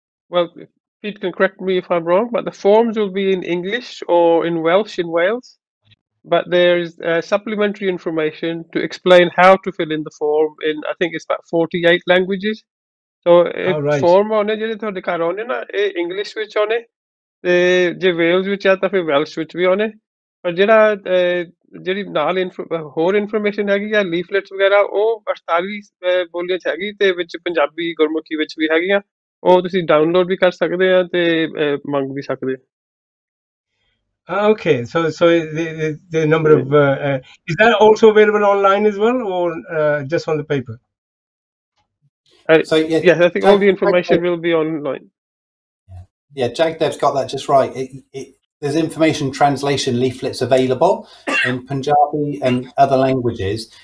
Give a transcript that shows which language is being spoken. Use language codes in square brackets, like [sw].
[en] Well, Pete can correct me if I'm wrong, but the forms will be in English or in Welsh in Wales. But there's supplementary information to explain how to fill in the form in, I think it's about 48 languages. So All right. [pa] form ਆਉਣੇ ਜਿਹੜੇ ਤੁਹਾਡੇ ਘਰ ਆਉਣੇ ਨਾ ਇਹ English ਵਿੱਚ ਆਉਣੇ ਤੇ ਜੇ ਵੇਲਜ਼ ਵਿੱਚ ਆ ਤਾਂ ਫਿਰ ਵੈਲਸ਼ ਵਿੱਚ ਵੀ ਆਉਣੇ ਪਰ ਜਿਹੜਾ ਜਿਹੜੀ ਨਾਲ ਹੋਰ ਇਨਫੋਰਮੇਸ਼ਨ ਹੈਗੀ ਆ ਲੀਫਲੇਟਸ ਵਗੈਰਾ ਉਹ 48 ਬੋਲੀਆਂ 'ਚ ਹੈਗੀ ਤੇ ਵਿੱਚ ਪੰਜਾਬੀ ਗੁਰਮੁਖੀ ਵਿੱਚ ਵੀ ਹੈਗੀਆਂ ਉਹ ਤੁਸੀਂ ਡਾਊਨਲੋਡ ਵੀ ਕਰ ਸਕਦੇ ਆ ਤੇ ਮੰਗ ਵੀ ਸਕਦੇ [en] Okay, so the number of is that also available online as well, or just on the paper? So yes, I think all the information will be online. Yeah, Jagdev's got that just right. There's information translation leaflets available in Punjabi and other languages.